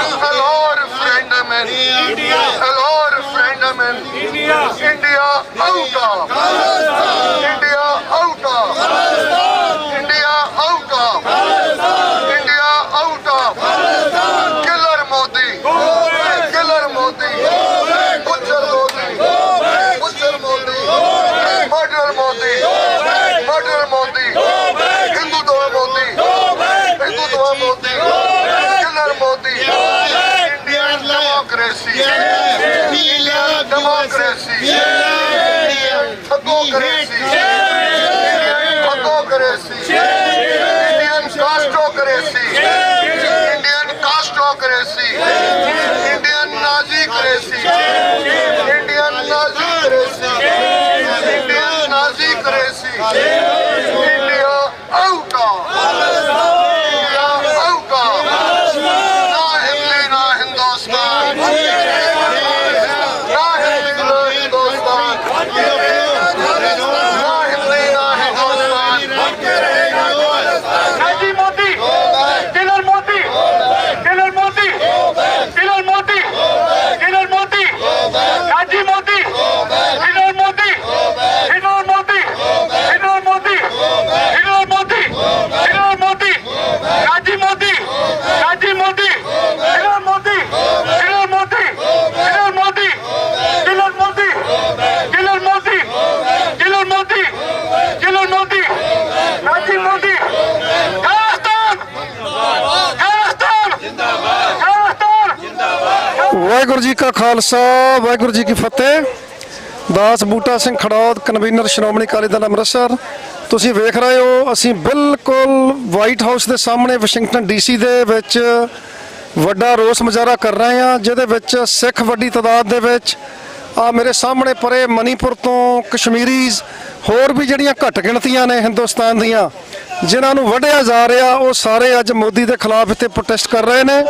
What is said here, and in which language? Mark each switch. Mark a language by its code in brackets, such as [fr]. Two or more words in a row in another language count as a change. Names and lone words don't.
[en] Hello, referendum in India. Hello, referendum in India. India out of. India out of. India out of. India out of. Killer Modi. Killer Modi. Butcher Modi. Butcher Modi. Murder Modi. Murder Modi. Hindutva Modi. Hindutva Modi. Killer Modi. Indian democracy. Indian democracy. Democracy. Democracy. Indian castocracy. Indian castocracy. Indian Nazi-cracy. Indian Nazi-cracy. Indian Nazi-cracy. India out of. India out of. [pa] ਨਾ ਹਿੰਦੀ, ਨਾ ਹਿੰਦੁਸਤਾਨ. ਨਾ ਹਿੰਦੀ, ਨਾ ਹਿੰਦੁਸਤਾਨ. ਨਾ ਹਿੰਦੀ, ਨਾ ਹਿੰਦੁਸਤਾਨ. [en] Naji Modi, Killer Modi, Killer Modi, Killer Modi, Killer Modi, Naji Modi, Killer Modi, Killer Modi, Killer Modi, Killer Modi, Killer Modi, Naji Modi, Naji Modi, Killer Modi, Killer Modi, Killer Modi, Killer Modi, Killer Modi, Killer Modi, Killer Modi, Naji Modi. [pa] ਵਾਹਿਗੁਰੂ ਜੀ ਕਾ ਖਾਲਸਾ ਵਾਹਿਗੁਰੂ ਜੀ ਕੀ ਫਤਿਹ। ਦਾਸ ਬੂਟਾ ਸਿੰਘ ਖੜੌਦ, ਕਨਵੀਨਰ ਸ਼੍ਰੋਮਣੀ ਅਕਾਲੀ ਦਲ ਅੰਮ੍ਰਿਤਸਰ। ਤੁਸੀਂ ਵੇਖ ਰਹੇ ਹੋ ਅਸੀਂ ਬਿਲਕੁਲ ਵਾਈਟ ਹਾਊਸ ਦੇ ਸਾਹਮਣੇ ਵਾਸ਼ਿੰਗਟਨ ਡੀਸੀ ਦੇ ਵਿੱਚ ਵੱਡਾ ਰੋਸ ਮੁਜ਼ਾਹਰਾ ਕਰ ਰਹੇ ਹਾਂ, ਜਿਹਦੇ ਵਿੱਚ ਸਿੱਖ ਵੱਡੀ ਤਾਦਾਦ ਦੇ ਵਿੱਚ ਆ ਮੇਰੇ ਸਾਹਮਣੇ ਪਰੇ ਮਨੀਪੁਰ ਤੋਂ ਕਸ਼ਮੀਰੀਜ਼ ਹੋਰ ਵੀ ਜਿਹੜੀਆਂ ਘੱਟ ਗਿਣਤੀਆਂ ਨੇ ਹਿੰਦੁਸਤਾਨ ਦੀਆਂ ਜਿਨ੍ਹਾਂ ਨੂੰ ਵੱਢਿਆ ਜਾ ਰਿਹਾ, ਉਹ ਸਾਰੇ ਅੱਜ ਮੋਦੀ ਦੇ ਖਿਲਾਫ ਇੱਥੇ ਪ੍ਰੋਟੈਸਟ ਕਰ ਰਹੇ ਨੇ।